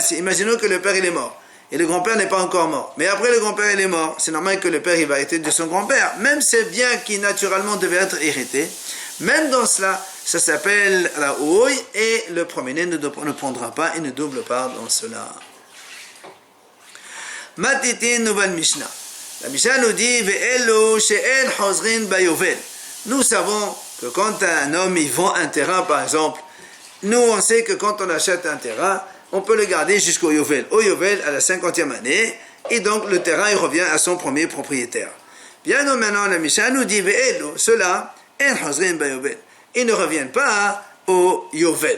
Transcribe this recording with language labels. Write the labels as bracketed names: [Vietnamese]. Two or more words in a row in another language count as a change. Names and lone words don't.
[French] Imaginons que le père il est mort. Et le grand-père n'est pas encore mort. Mais après le grand-père il est mort, c'est normal que le père il va hériter de son grand-père. Même ces biens qui naturellement devaient être hérités, même dans cela, ça s'appelle la houille, et le premier-né ne prendra pas une double part dans cela. Matitin nouvelle Mishnah. La Mishnah nous dit [Hebrew] ואלו שאין חוזרין ביובל. [French] Nous savons que quand un homme il vend un terrain par exemple, nous on sait que quand on achète un terrain, on peut le garder jusqu'au Yovel. Au Yovel, à la 50e année, et donc le terrain il revient à son premier propriétaire. Bien non, maintenant la Mishnah nous dit ceux-là, ils ne reviennent pas au Yovel.